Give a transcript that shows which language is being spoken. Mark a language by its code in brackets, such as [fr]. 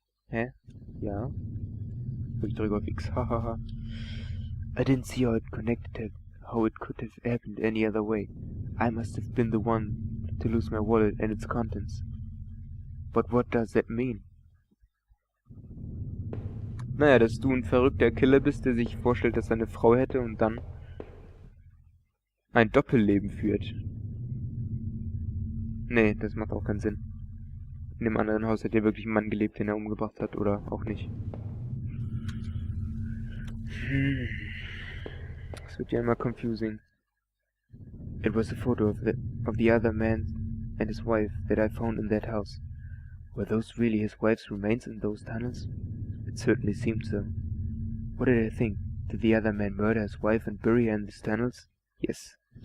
[de] Hä? Ja. Ich drücke auf X, hahaha. [en] I didn't see how it could have happened any other way. I must have been the one to lose my wallet and its contents. But what does that mean? [de] Naja, dass du ein verrückter Killer bist, der sich vorstellt, dass er eine Frau hätte und dann ein Doppelleben führt. Nee, das macht auch keinen Sinn. In dem anderen Haus hat ja wirklich ein Mann gelebt, den er umgebracht hat, oder auch nicht. Das wird ja immer confusing. [en] It was a photo of the other man and his wife that I found in that house. Were those really his wife's remains in those tunnels? It certainly seemed so. What did I think? Did the other man murder his wife and bury her in these tunnels? Yes.